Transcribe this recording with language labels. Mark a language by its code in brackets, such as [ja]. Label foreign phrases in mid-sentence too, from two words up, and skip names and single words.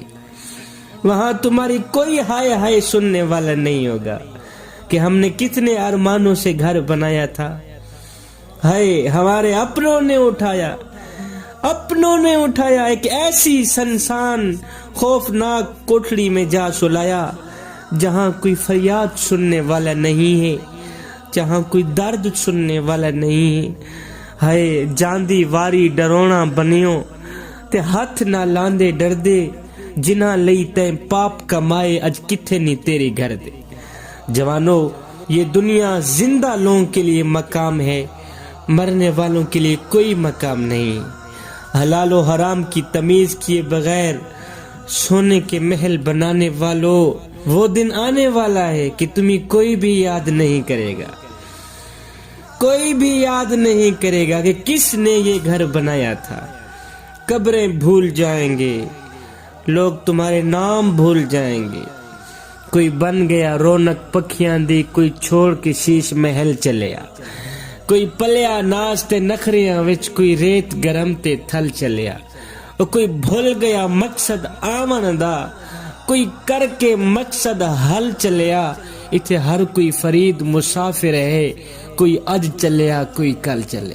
[ur] وہاں تمہاری کوئی ہائے ہائے سننے والا نہیں ہوگا کہ ہم نے کتنے ارمانوں سے گھر بنایا تھا، ہائے ہمارے اپنوں نے اٹھایا، اپنوں نے اٹھایا، ایک ایسی سنسان خوفناک کوٹھڑی میں جا سلایا جہاں کوئی فریاد سننے والا نہیں ہے، جہاں کوئی درد سننے والا نہیں ہے۔ [pa] ہائے جاندی واری ڈرونا بنیوں تے ہاتھ نہ لاندے ڈردے، جنہ لئی تیں پاپ کمائے اج کتھے نہیں تیری گھر دے۔ [ur] جوانو، یہ دنیا زندہ لوگوں کے لیے مقام ہے، مرنے والوں کے لیے کوئی مقام نہیں۔ حلال و حرام کی تمیز کیے بغیر سونے کے محل بنانے والوں، وہ دن آنے والا ہے کہ تمہیں کوئی بھی یاد نہیں کرے گا، کوئی بھی یاد نہیں کرے گا کہ کس نے یہ گھر بنایا تھا۔ قبریں بھول جائیں گے، لوگ تمہارے نام بھول جائیں گے۔ [pa] کوئی بن گیا رونق پکھیاں دی، کوئی چھوڑ کے شیش محل چلیا، کوئی پلیا ناز تے نخریاں وچ، کوئی ریت گرم تے تھل چلیا، اور کوئی بھول گیا مقصد آمن دا، کوئی کر کے مقصد حل چلیا۔ اتھے ہر کوئی فرید مسافر ہے، کوئی اج چلیا کوئی کل چلیا۔